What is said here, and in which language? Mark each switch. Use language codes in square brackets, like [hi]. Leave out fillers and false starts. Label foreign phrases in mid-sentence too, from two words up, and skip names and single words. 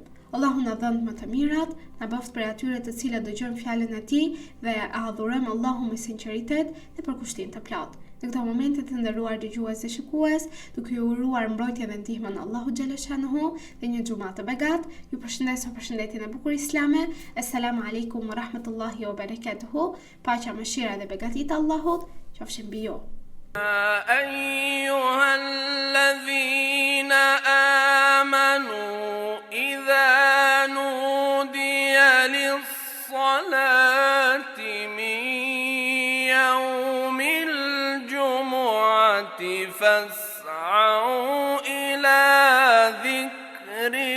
[sq] Allahu na dhënë më të mirat, na bëft për atyre të cilët dëgjojnë fjalën e tij dhe adhurojmë Allahun me sinqeritet dhe për kushtim të plot. Në këto momente të nderuar dëgjues dhe shikues, duke ju uruar mbrojtje dhe ndihmën e Allahut xhaleshanuhu dhe një xumë të begat, ju përshëndes me përshëndetjen e bukur islame. [ar] السلام عليكم ورحمة الله وبركاته. [sq] Paqja, mëshira dhe begatit e Allahut qofshin mbi ju. [ar] أيها الذين آمنوا إذا نودي للصلاة من يوم الجمعة فاسعوا إلى ذكر